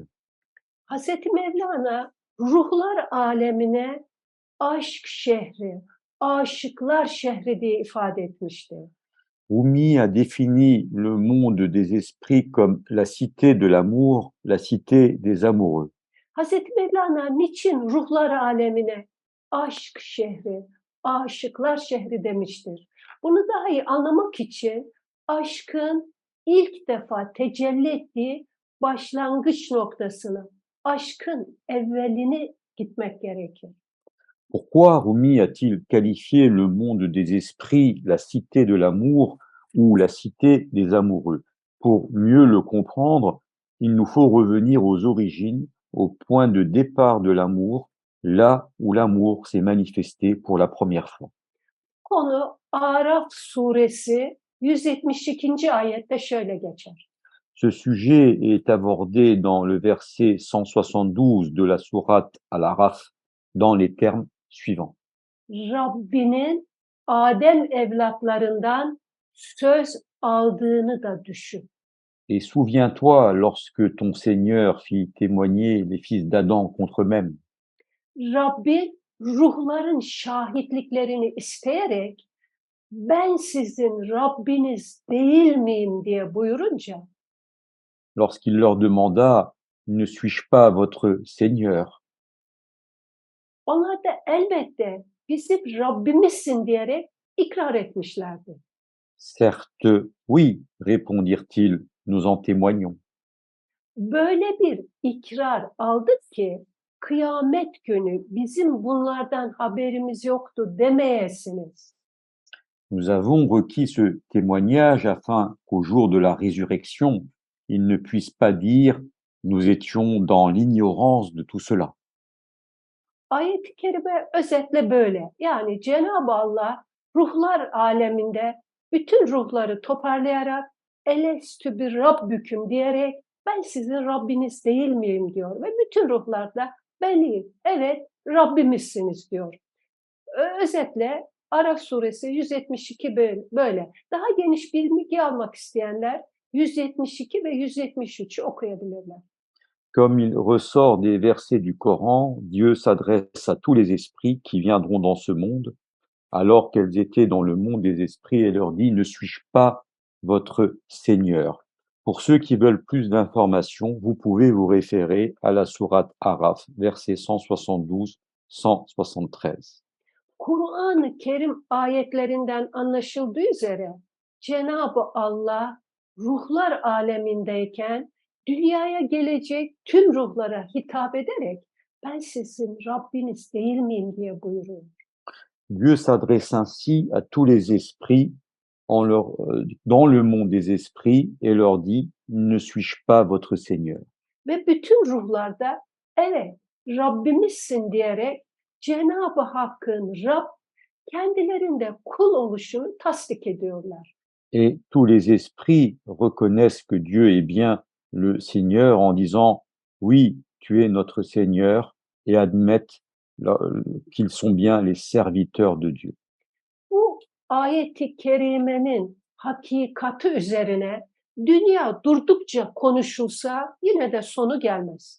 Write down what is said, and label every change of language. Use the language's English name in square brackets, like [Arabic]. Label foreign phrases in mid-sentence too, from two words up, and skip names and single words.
[Turkish] Hazreti Mevlana ruhlar alemine aşk şehri, aşıklar şehri diye ifade etmişti. [French] Rumi a défini le monde des esprits comme la cité de l'amour, la cité des amoureux. [Turkish] Hazreti Mevlana niçin ruhlar alemine aşk şehri, aşıklar şehri demiştir? Bunu daha iyi anlamak için aşkın ilk defa tecelli ettiği başlangıç noktasına, aşkın evvelini gitmek gerekir. [French] Pourquoi Rumi a-t-il qualifié le monde des esprits la cité de l'amour ou la cité des amoureux? Pour mieux le comprendre, il nous faut revenir aux origines, au point de départ de l'amour, là où l'amour s'est manifesté pour la première fois. [Turkish] Konu Araf suresi 172. ayette şöyle geçer. [French] Ce sujet est abordé dans le verset 172 de la sourate Al-Araf dans les termes suivants. [Turkish] Rabbinin Adem evlatlarından söz aldığını da düşün. [French] Et souviens-toi lorsque ton Seigneur fit témoigner les fils d'Adam contre eux-mêmes. [Turkish] Rabbin ruhların şahitliklerini isteyerek ben sizin Rabbiniz değil miyim diye buyurunca [French] Lorsqu'il leur demanda, ne suis-je pas votre Seigneur? [Turkish] onlar da elbette bizim Rabbimizsin diyerek ikrar etmişlerdi. [French] Certes, oui, répondirent-ils, nous en témoignons. [Turkish] Böyle bir ikrar aldık ki kıyamet günü bizim bunlardan haberimiz yoktu demeyesiniz. [French] Nous avons requis ce témoignage afin qu'au jour de la résurrection, ils ne puissent pas dire, nous étions dans l'ignorance de tout cela. [Turkish] Ayet-i kerime özetle böyle. Yani Cenab-ı Allah ruhlar aleminde bütün ruhları toparlayarak [Arabic] ألست بربكم [Turkish] diyerek ben sizin Rabbiniz değil miyim diyor. Ve bütün ruhlar da benim, evet Rabbimizsiniz diyor. Özetle Araf suresi 172 böyle. Daha geniş bilgi almak isteyenler 172 ve 173'ü okuyabilirler. [French] Comme il ressort des versets du Coran, Dieu s'adresse à tous les esprits qui viendront dans ce monde, alors qu'elles étaient dans le monde des esprits, et leur dit, ne suis-je pas votre Seigneur? Pour ceux qui veulent plus d'informations, vous pouvez vous référer à la sourate Araf, versets 172-173. [Turkish] Kur'an-ı Kerim ayetlerinden anlaşıldığı üzere Cenab-ı Allah ruhlar alemindeyken dünyaya gelecek tüm ruhlara hitap ederek ben sizin Rabbiniz değil miyim diye buyuruyor. [French] Dieu s'adresse ainsi à tous les esprits dans le monde des esprits et leur dit, ne suis-je pas votre Seigneur? [Turkish] Ve bütün ruhlarda evet Rabbimizsin diyerek Cenab-ı Hakk'ın Rab kendilerinde kul oluşunu tasdik ediyorlar. [French] Et tous les esprits reconnaissent que Dieu est bien le Seigneur en disant, oui, tu es notre Seigneur, et admettent qu'ils sont bien les serviteurs de Dieu. [Turkish] Bu ayet-i kerimenin hakikati üzerine dünya durdukça konuşulsa yine de sonu gelmez.